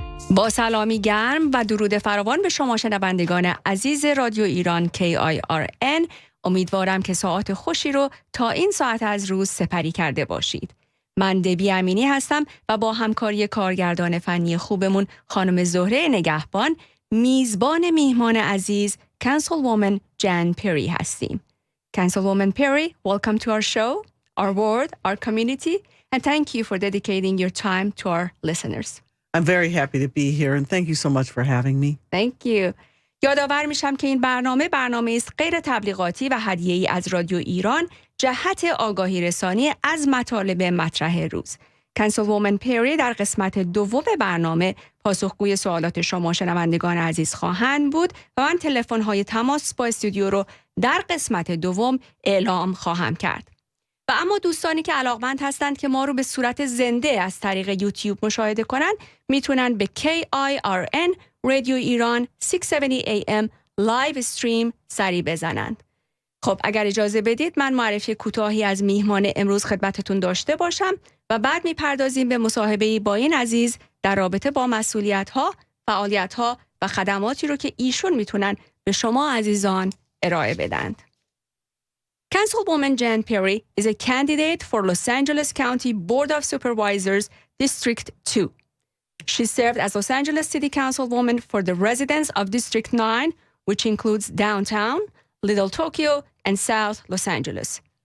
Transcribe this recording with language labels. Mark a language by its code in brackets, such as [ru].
[fa] با سلامی گرم و درود فراوان به شما شنوندگان عزیز رادیو ایران KIRN، امیدوارم که ساعات خوشی رو تا این ساعت از روز سپری کرده باشید. من دبی امینی هستم و با همکاری کارگردان فنی خوبمون خانم زهره نگهبان میزبان میهمان عزیز Councilwoman Jan Perry هستیم. [en] Councilwoman Perry, welcome to our show, our world, our community, and thank you for dedicating your time to our listeners. I'm very happy to be here and thank you so much for having me. Thank you. [fa] یادآور میشم که این برنامه است غیر تبلیغاتی و هدیه‌ای از رادیو ایران جهت آگاهی رسانی از مطالب مطرح روز. Councilwoman Perry در قسمت دوم برنامه پاسخگوی سوالات شما شنوندگان عزیز خواهند بود و من تلفن‌های تماس با استودیو رو در قسمت دوم اعلام خواهم کرد. و اما دوستانی که علاقمند هستند که ما رو به صورت زنده از طریق یوتیوب مشاهده کنند میتونن به KIRN رادیو ایران 670 AM لایو استریم سری بزنند. خب اگر اجازه بدید من معرفی کوتاهی از میهمان امروز خدمتتون داشته باشم و بعد میپردازیم به مصاحبه‌ای با این عزیز در رابطه با مسئولیت‌ها، فعالیت‌ها و خدماتی رو که ایشون میتونن به شما عزیزان ارائه بدند. [en] Councilwoman Jan Perry is a candidate for Los Angeles County Board of Supervisors, District 2. She served as Los Angeles City Councilwoman for the residents of District 9, which includes downtown, Little Tokyo, and South Los Angeles.